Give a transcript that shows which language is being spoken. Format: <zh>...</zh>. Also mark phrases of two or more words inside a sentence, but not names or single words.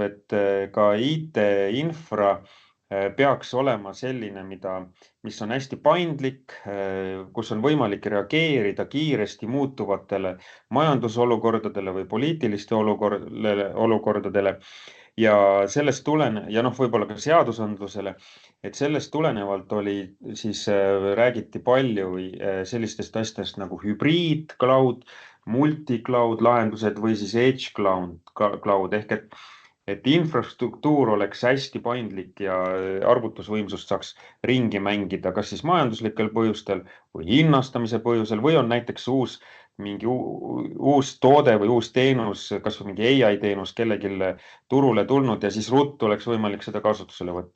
<et>et ka IT-infra peaks olema selline, mis on hästi paindlik, kus on võimalik reageerida kiiresti muutuvatele majandusolukordadele või poliitiliste olukordadele ja sellest ja võib-olla ka seadusandlusele, et sellest tulenevalt siis räägiti palju sellistest asjadest nagu hübriid cloud, multi-cloud lahendused või siis</et> <en>edge cloud</en> <et>ehk et infrastruktuur oleks hästi paindlik ja arvutusvõimsust saaks ringi mängida, kas siis majanduslikel põhjustel või hinnastamise põhjusel või on näiteks mingi uus toode või uus teenus, kas või mingi AI teenus kellelgi turule tulnud ja siis ruttu oleks võimalik seda kasutusele võtta.</et>